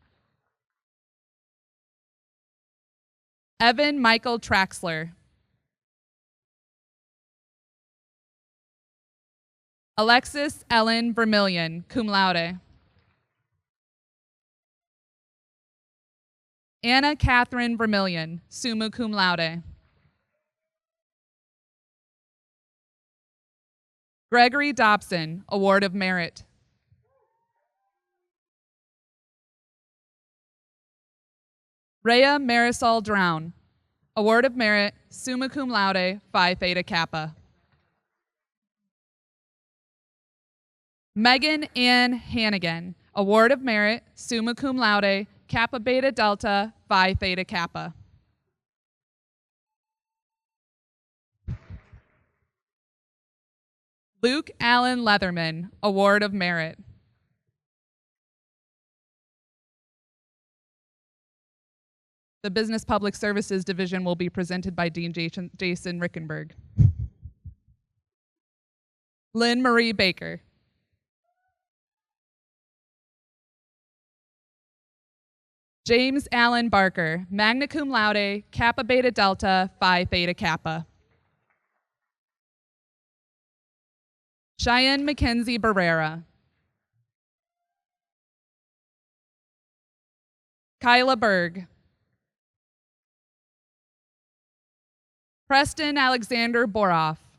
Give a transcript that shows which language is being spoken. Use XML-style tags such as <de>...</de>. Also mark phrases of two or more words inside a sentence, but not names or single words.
<en>Evan Michael Traxler. Alexis Ellen Vermillion,</en> <la>cum laude.</la> <en>Anna Catherine Vermillion,</en> <la>summa cum laude.</la> <en>Gregory Dobson, Award of Merit. Rhea Marisol Drown, Award of Merit,</en> <la>summa cum laude, Phi Theta Kappa.</la> <en>Megan Ann Hannigan, Award of Merit,</en> <la>summa cum laude,</la> <en>Kappa Beta Delta, Phi Theta Kappa. Luke Allen Leatherman, Award of Merit. The Business Public Services Division will be presented by Dean Jason Rickenberg. Lynn Marie Baker. James Allen Barker,</en> <la>magna cum laude,</la> <en>Kappa Beta Delta, Phi Theta Kappa. Cheyenne Mackenzie Barrera. Kyla Berg. Preston Alexander Boroff.</en>